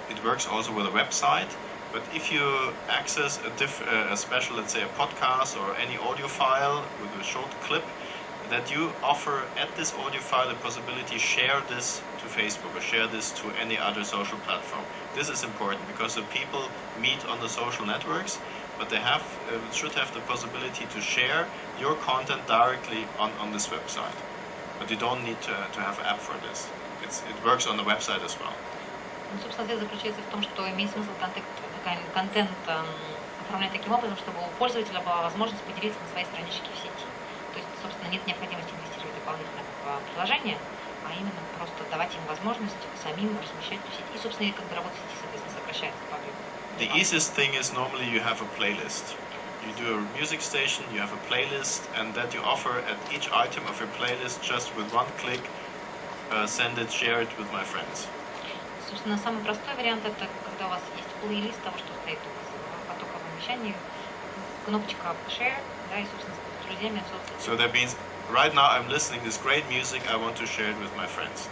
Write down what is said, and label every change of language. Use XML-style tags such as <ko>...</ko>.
<en>It works also with a website. But if you access a special, let's say a podcast or any audio file with a short clip, that you offer at this audio file the possibility to share this to Facebook or share this to any other social platform. This is important because the people meet on the social networks, but they should have the possibility to share your content directly on this website. But you don't need to have an app for this. It works on the website as well.</en> <ru>Собственно, ответ заключается в том, что имеет смысл контент оформлять таким образом, чтобы у пользователя была возможность поделиться на своей страничке в сети. То есть, собственно, нет необходимости инвестировать дополнительно в приложение, а именно просто давать им возможность самим размещать в сети. И, собственно, и когда работа сети, соответственно, сокращается по объему.</ru> <en>The easiest thing is normally you have a playlist. You do a music station, you have a playlist, and that you offer at each item of your playlist just with one click, send it, share it with my friends.</en> <ru>Собственно, самый простой вариант это когда у вас есть плейлист того, что стоит у вас в потоковом вещании, кнопочка share, да, и, собственно, с друзьями в соцсетях.</ru> <en>So that means right now I'm listening to this great music, I want to share it with my friends.</en>